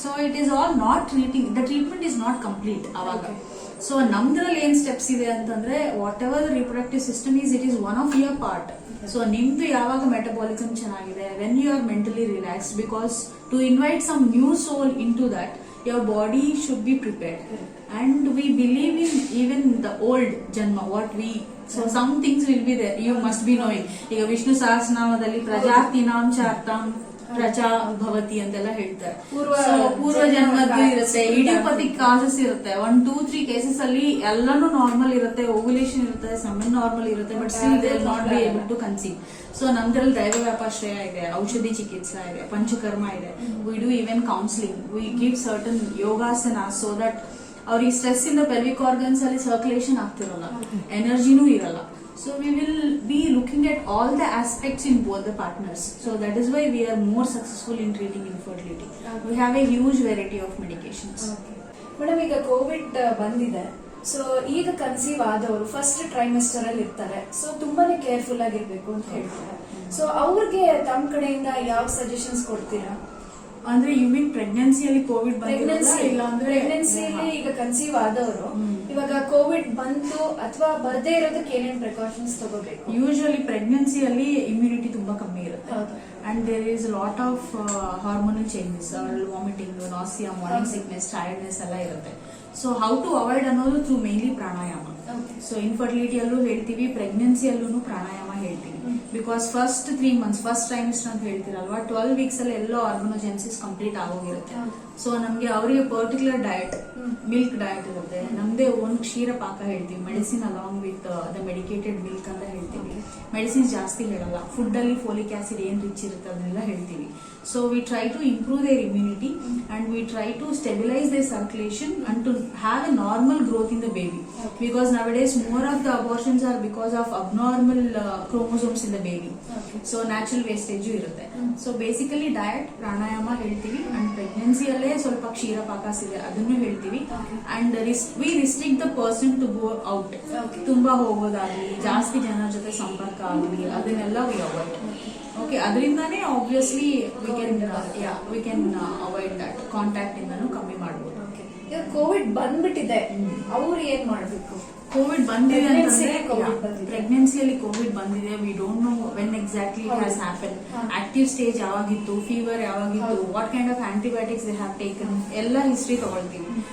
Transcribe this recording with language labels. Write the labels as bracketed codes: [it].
[en] so it is all not treating, the treatment is not complete [kn] ಅವಾಗ. So ನಮ್ದ್ರಲ್ಲಿ ಏನ್ steps ಇದೆ ಅಂತಂದ್ರೆ, [en] Whatever the reproductive system is, it is one of your part. [kn] So ನಿಮ್ದು ಯಾವಾಗ metabolism ಚೆನ್ನಾಗಿದೆ, [en] When you are mentally relaxed, because to invite some new soul into that, your body should be prepared. And we believe in even the old janma, what we, so some things will be there, you must be knowing. [kn] ಈಗ ವಿಷ್ಣು ಸಹಸ್ರನಾಮದಲ್ಲಿ ಪ್ರಜಾತಿನಾಂ ಚಾರ್ತಾಂ ಪ್ರಜಾ ಭವತಿ ಅಂತೆಲ್ಲ ಹೇಳ್ತಾರೆ. ಪೂರ್ವ ಜನ್ಮದ್ದು ಇರುತ್ತೆ, idiopathic causes ಇರುತ್ತೆ. 1, 2, 3 cases ಅಲ್ಲಿ ಎಲ್ಲಾನು ನಾರ್ಮಲ್ ಇರುತ್ತೆ, ಓವ್ಯುಲೇಷನ್ ಇರುತ್ತೆ, ಸೆಮೆನ್ ನಾರ್ಮಲ್ ಇರುತ್ತೆ, [en] But still they will not be able to conceive. [kn] So ನಮ್ದ್ರಲ್ಲಿ ದೈವ ವ್ಯಾಪಾಶ್ರಯ ಇದೆ, ಔಷಧಿ ಚಿಕಿತ್ಸಾ ಇದೆ, ಪಂಚಕರ್ಮ ಇದೆ. [en] we do even counselling, we give certain ಯೋಗಾಸನ so that [kn] ಅವ್ರಿಗೆ ಸ್ಟ್ರೆಸ್ ಇಂದ ಪೆಲ್ವಿಕ್ ಆರ್ಗನ್ಸ್ ಅಲ್ಲಿ ಸರ್ಕ್ಯುಲೇಷನ್ ಆಗ್ತಿರಲ್ಲ, ಎನರ್ಜಿನೂ ಇರಲ್ಲ. [en] So we will be looking at all the aspects in both the partners. So that is why we are more successful in treating infertility. We have a huge variety of medications. [kn] Madam, ಈಗ Covid ಬಂದಿದೆ. So ಈಗ conceive ಆದವರು first trimester ಅಲ್ಲಿ ಇರ್ತಾರೆ. So ತುಂಬಾನೇ careful ಆಗಿರ್ಬೇಕು ಅಂತ ಹೇಳ್ತಾರೆ. ಸೊ ಅವ್ರಿಗೆ ತಮ್ಮ ಕಡೆಯಿಂದ ಯಾವ ಸಜೆಷನ್ಸ್ ಕೊಡ್ತೀರಾ? ಅಂದ್ರೆ [en] you mean [kn] ಪ್ರೆಗ್ನೆನ್ಸಿಯಲ್ಲಿ ಕೋವಿಡ್ ಪ್ರೆಗ್ನೆನ್ಸಿಯಲ್ಲಿ ಈಗ ಕನ್ಸೀವ್ ಆದವರು ಇವಾಗ ಕೋವಿಡ್ ಬಂತು ಅಥವಾ ಬರದೇ ಇರೋದಕ್ಕೆ ಏನೇನು ಪ್ರಿಕಾಷನ್ಸ್ ತಗೋಬೇಕು? ಯೂಶುವಲಿ ಪ್ರೆಗ್ನೆನ್ಸಿಯಲ್ಲಿ ಇಮ್ಯುನಿಟಿ ತುಂಬಾ ಕಮ್ಮಿ ಇರುತ್ತೆ. [en] and there is lot of hormonal changes, [kn] vomiting, nausea, morning sickness, tiredness ಎಲ್ಲ ಇರುತ್ತೆ. [en] so how to avoid [kn] ಅನ್ನೋದು ಥ್ರೂ ಮೇನ್ಲಿ ಪ್ರಾಣಾಯಾಮ. ಸೊ ಇನ್ಫರ್ಟಿಲಿಟಿಯಲ್ಲೂ ಹೇಳ್ತೀವಿ, ಪ್ರೆಗ್ನೆನ್ಸಿಯಲ್ಲೂ ಪ್ರಾಣಾಯಾಮ ಹೇಳ್ತೀವಿ. Because first 3 months, first trimester ಅಂತ ಹೇಳ್ತೀರಲ್ವಾ, 12 weeks ಅಲ್ಲಿ ಎಲ್ಲ ಆರ್ಗನೋಜೆನ್ಸಿಸ್ ಕಂಪ್ಲೀಟ್ ಆಗೋಗಿರುತ್ತೆ. ಸೊ ನಮ್ಗೆ ಅವರಿಗೆ ಪರ್ಟಿಕ್ಯುಲರ್ ಡಯಟ್, ಮಿಲ್ಕ್ ಡಯಟ್ ಇರುತ್ತೆ. ನಮ್ದೇ ಓನ್ ಕ್ಷೀರ ಪಾಕ ಹೇಳ್ತೀವಿ, [en] medicine along with the medicated milk [kn] ಅಂತ ಹೇಳ್ತೀವಿ. ಮೆಡಿಸಿನ್ಸ್ ಜಾಸ್ತಿ ಹೇಳಲ್ಲ, ಫುಡ್ ಅಲ್ಲಿ ಫೋಲಿಕ್ ಆಸಿಡ್ ಏನ್ ರಿಚ್ ಇರುತ್ತೆ ಅದನ್ನೆಲ್ಲ ಹೇಳ್ತೀವಿ. [en] So we try to improve their immunity and we try to stabilize their circulation and to have a normal growth in the baby. Because nowadays more of the abortions are because of abnormal chromosomes in the baby. So natural wastage [kn] irutte. [en] So basically diet, pranayama ಹೇಳ್ತೀವಿ and pregnancy [kn] ಅಲ್ಲೇ ಸ್ವಲ್ಪ ಕ್ಷೀರ ಪಾಕಾಸ್ ಇದೆ ಅದನ್ನು ಹೇಳ್ತೀವಿ [en] and we restrict the person to go out. [kn] ತುಂಬಾ ಹೋಗೋದಾಗ್ಲಿ ಜಾಸ್ತಿ ಜನರ ಜೊತೆ ಸಂಪರ್ಕ ಆಗಲಿ ಅದನ್ನೆಲ್ಲ [en] we avoid. [kn] Okay, ಅದರಿಂದಾನೇ [en] obviously we can avoid that [kn] contact ಇಂದನೂ ಕಮ್ಮಿ ಮಾಡಬಹುದು. ಈಗ ಕೋವಿಡ್ ಬಂದ್ಬಿಟ್ಟಿದೆ, ಅವ್ರು ಏನ್ ಮಾಡ್ಬೇಕು? ಕೋವಿಡ್ ಬಂದಿದೆ [en] Pregnancy [kn] ಅಂತಂದ್ರೆ COVID ಬಂದಿದೆ. ಪ್ರೆಗ್ನೆನ್ಸಿಯಲ್ಲಿ ಕೋವಿಡ್ ಬಂದಿದೆ, [en] we don't know when exactly it has happen, [kn] active stage ಯಾವಾಗಿತ್ತು, fever ಯಾವಾಗಿತ್ತು, [en] what kind of antibiotics they have taken, [kn] ಎಲ್ಲ ಹಿಸ್ಟ್ರಿ ತಗೊಳ್ತೀವಿ.